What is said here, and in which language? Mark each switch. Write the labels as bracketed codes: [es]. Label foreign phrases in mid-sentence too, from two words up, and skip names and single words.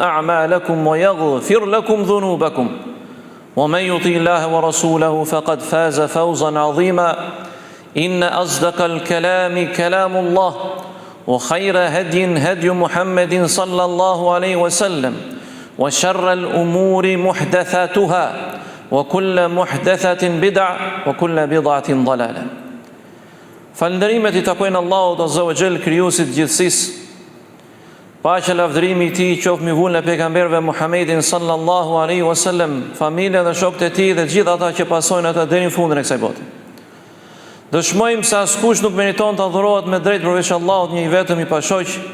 [ar] أعمالكم ويغفر لكم ذنوبكم ومن يطع الله ورسوله فقد فاز فوزا عظيما إن أصدق الكلام كلام الله وخير هدي محمد صلى الله عليه وسلم وشر الأمور محدثاتها وكل محدثة بدعة وكل بدعة ضلالة. [sq] Falënderimet I takojnë Allahut [ar] عز وجل, [sq] krijuesit gjithësisë. Paqja lavdërimi I Tij qoftë mbi vullën e pejgamberëve Muhammedin [ar] صلى الله عليه وسلم, [sq] familjen dhe shokët e tij dhe gjithë ata që pasojnë ata deri në fundin e kësaj bote. Dëshmojmë se askush nuk meriton të adhurohet me drejt përveç Allahut, një I vetëm I pashoq.